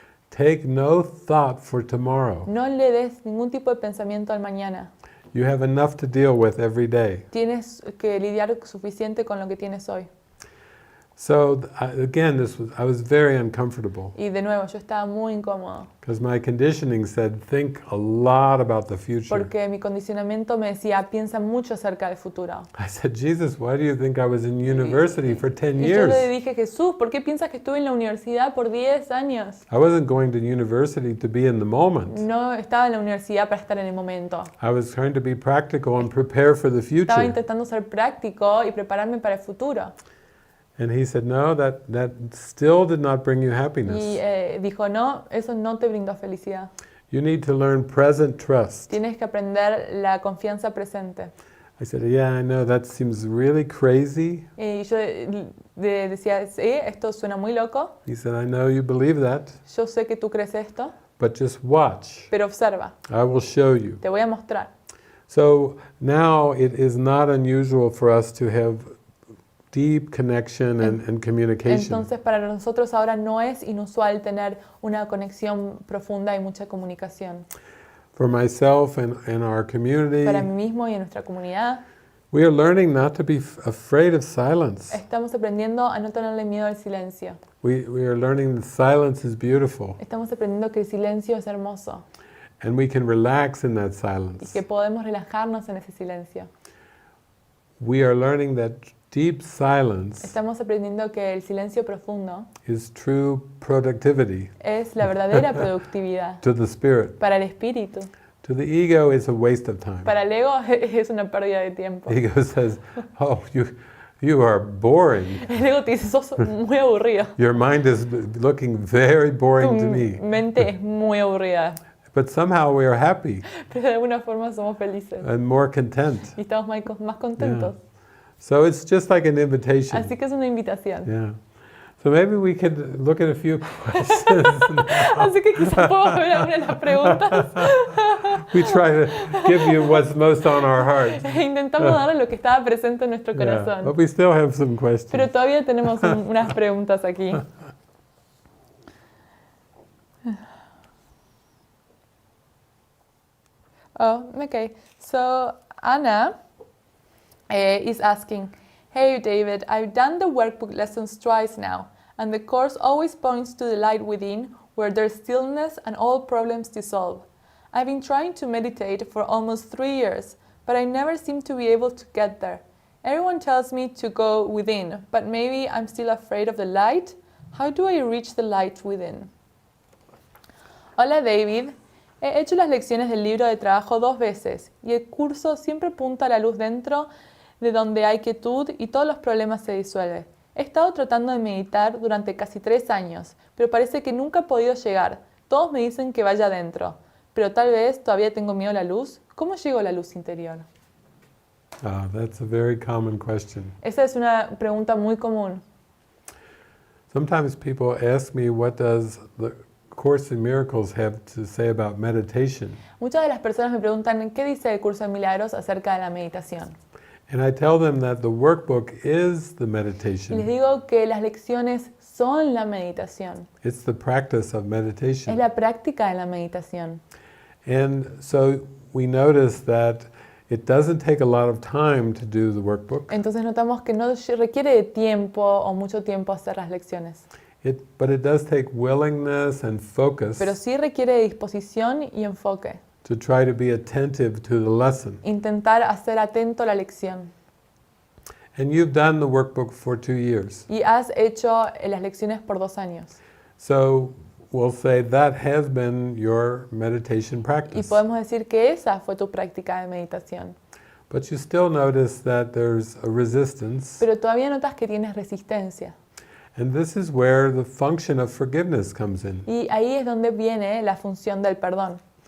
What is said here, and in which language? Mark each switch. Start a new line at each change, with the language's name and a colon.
English: take no thought for tomorrow.
Spanish: no le des ningún tipo de pensamiento al mañana.
English: You have enough to deal with every day.
Spanish: Tienes que lidiar suficiente con lo que tienes hoy.
English: So again, I was very uncomfortable
Spanish: Y de nuevo, yo estaba muy incómodo.
English: because my conditioning said, think a lot about the future.
Spanish: Porque mi condicionamiento me decía, piensa mucho acerca del futuro.
English: I said, Jesus, why do you think I was in university for 10
Spanish: Y yo le
English: years?
Spanish: dije, Jesús, ¿por qué piensas que estuve en la universidad por 10 años?
English: I wasn't going to university to be in the moment.
Spanish: No estaba en la universidad para estar en el momento.
English: I was trying to be practical and prepare for the
Spanish: Estaba
English: future.
Spanish: intentando ser práctico y prepararme para el futuro.
English: And he said, no, that still did not bring you
Spanish: Y
English: happiness.
Spanish: dijo, no, eso no te brindó felicidad.
English: You need to learn present trust.
Spanish: Tienes que aprender la confianza presente.
English: I said, yeah, I know, that seems really crazy.
Spanish: Y yo decía, sí, esto suena muy loco.
English: He said, I know you believe that,
Spanish: Yo sé que tú crees esto,
English: but just watch.
Spanish: pero observa,
English: I will show you.
Spanish: te voy a mostrar.
English: So now it is not unusual for us to have deep connection and communication.
Spanish: Entonces, para nosotros ahora no es inusual tener una conexión profunda y mucha comunicación.
English: For myself and our community,
Spanish: Para mí mismo y en nuestra comunidad,
English: we are learning not to be afraid of silence.
Spanish: estamos aprendiendo a no tenerle miedo al silencio.
English: We are learning that silence is beautiful,
Spanish: Estamos aprendiendo que el silencio es hermoso
English: and we can relax in that
Spanish: y
English: silence.
Spanish: que podemos relajarnos en ese silencio.
English: We are learning that deep silence
Spanish: Estamos aprendiendo que el silencio profundo
English: is true productivity
Spanish: es la verdadera productividad.
English: to the spirit.
Spanish: Para el espíritu.
English: To the ego, it's a waste of time.
Spanish: Para el ego es una pérdida de tiempo.
English: The ego says, oh, you are boring.
Spanish: El ego te dice, sos muy aburrido.
English: Your mind is looking very boring to
Spanish: Tu
English: me.
Spanish: mente es muy aburrida.
English: But somehow we are happy
Spanish: Pero de alguna forma somos felices.
English: and more content.
Spanish: Y estamos más contentos.
English: So it's just like an invitation.
Spanish: Así que es una invitación.
English: Yeah. So maybe we could look at a few questions.
Spanish: Así que quizás puedo ver alguna de las preguntas.
English: We try to give you what's most on our heart.
Spanish: Intentamos darle lo que estaba presente en nuestro
English: Yeah.
Spanish: corazón.
English: But we still have some
Spanish: Pero
English: questions.
Spanish: todavía tenemos unas preguntas aquí.
English: Oh, okay. So Anna is asking, hey David, I've done the workbook lessons twice now, and the course always points to the light within, where there's stillness and all problems dissolve. I've been trying to meditate for almost 3 years, but I never seem to be able to get there. Everyone tells me to go within, but maybe I'm still afraid of the light. How do I reach the light within?
Spanish: Hola David, he hecho las lecciones del libro de trabajo 2 veces y el curso siempre apunta a la luz dentro, de donde hay quietud y todos los problemas se disuelven. He estado tratando de meditar durante casi 3 años, pero parece que nunca he podido llegar. Todos me dicen que vaya adentro, pero tal vez todavía tengo miedo a la luz. ¿Cómo llego a la luz interior?
English: That's a very common question.
Spanish: Esa es una pregunta muy común.
English: Sometimes people ask me, what does the Course in Miracles have to say about meditation?
Spanish: Muchas de las personas me preguntan, ¿qué dice el Curso de Milagros acerca de la meditación?
English: And I tell them that the workbook is the
Spanish: Y les
English: meditation.
Spanish: digo que las lecciones son la meditación.
English: It's the practice of
Spanish: Es
English: meditation.
Spanish: la práctica de la meditación.
English: And so we notice that it doesn't take a lot of time to do the workbook,
Spanish: Entonces notamos que no requiere de tiempo o mucho tiempo hacer las lecciones,
English: but it does take willingness and focus
Spanish: pero sí requiere de disposición y enfoque.
English: to try to be attentive to the lesson.
Spanish: Intentar hacer atento la lección.
English: And you've done the workbook for 2 years.
Spanish: Y has hecho las lecciones por 2 años.
English: So we'll say that has been your meditation
Spanish: Y
English: practice.
Spanish: podemos decir que esa fue tu práctica de meditación.
English: But you still notice that there's a resistance.
Spanish: Pero todavía notas que tienes resistencia.
English: And this is where the function of forgiveness comes in.
Spanish: Y ahí es donde viene la función del perdón.